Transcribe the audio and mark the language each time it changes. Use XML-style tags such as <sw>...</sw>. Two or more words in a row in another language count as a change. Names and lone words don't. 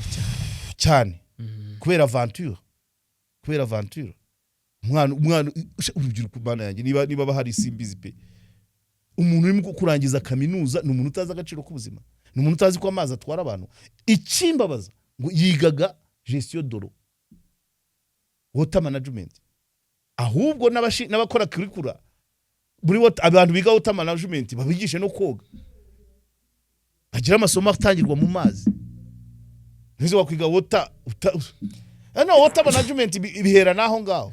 <rw>cyane kubera aventure umwana urubyiruko bana yanjye niba bahari simbizi pe umuntu urimo kurangiza kaminuza ni umuntu utazi agaciro k'ubuzima ni umuntu utazi ko amazi atwara abantu ikimbabaza ngo yigaga</rw> <fr>gestion d'eau</fr> <en>water management</en> <rw>ahubwo n'abakora curricula abantu biga</rw> <en>water management</en> <rw>babigishe no koga bagira amasomo atangirwa mu mazi nizo wakwiga</rw> <en>water management</en> <rw>ibihera naho ngaho</rw>